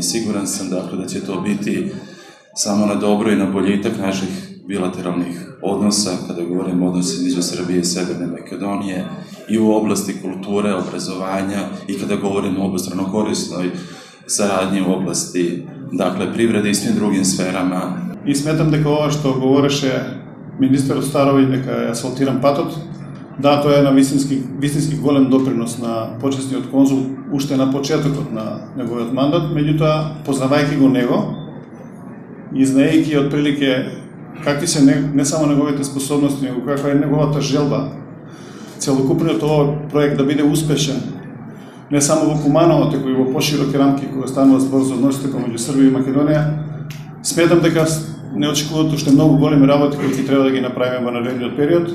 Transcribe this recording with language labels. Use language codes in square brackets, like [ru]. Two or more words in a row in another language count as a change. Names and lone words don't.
[sr] Siguran sam dakle da će to biti samo na dobro i na boljitak naših bilateralnih odnosa, kada govorimo o odnosi između Srbije i Severne Makedonije, i u oblasti kulture, obrazovanja, i kada govorimo o obostrano korisnoj saradnji u oblasti, dakle, privrede i svim drugim sferama. [mk] И сметам дека ова што говореше министерот Старовиќ, дека е асфалтиран патот, да, тоа е на вистински голем допринос на почесниот конзул уште на почетокот на неговиот мандат, меѓутоа, познавајќи го него и знаејќи отприлике какви се не само неговите способности, него каква е неговата желба, целокупниот овој проект да биде успешен, не само во Куманово, туку и во пошироки рамки кога станува збор за односите помеѓу Србија и Македонија, сметам дека не очекуваат уште многу големи работи кои ќе треба да ги направиме во наредниот период.